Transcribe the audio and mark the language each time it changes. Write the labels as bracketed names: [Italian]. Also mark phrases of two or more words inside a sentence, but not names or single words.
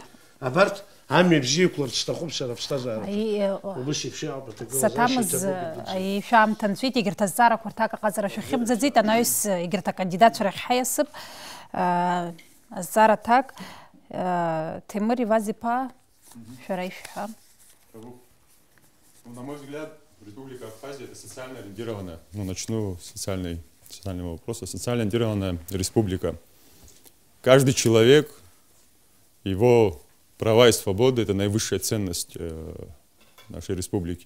[Abkhazian] Абарҭ амҩа бзиақәларц сҭахуп сара аԥсҭазаара. Убыс еиԥш иҟоуп Саҭамыз шәаамҭа нҵәеит, егьырҭ азҵаарақәа рҭак аҟаҵара шәахьымӡаӡеит, анаҩс егьырҭ акандидатцәа рахь ҳаиасып. Азҵаара аҭак Темыр Иваз-иԥа шәара ишәҳәа. [Russian] На мой взгляд, Республика Абхазия – это социально ориентированная, начну с социального вопроса, социально ориентированная республика. Каждый человек, его права и свободы – это наивысшая ценность нашей республики.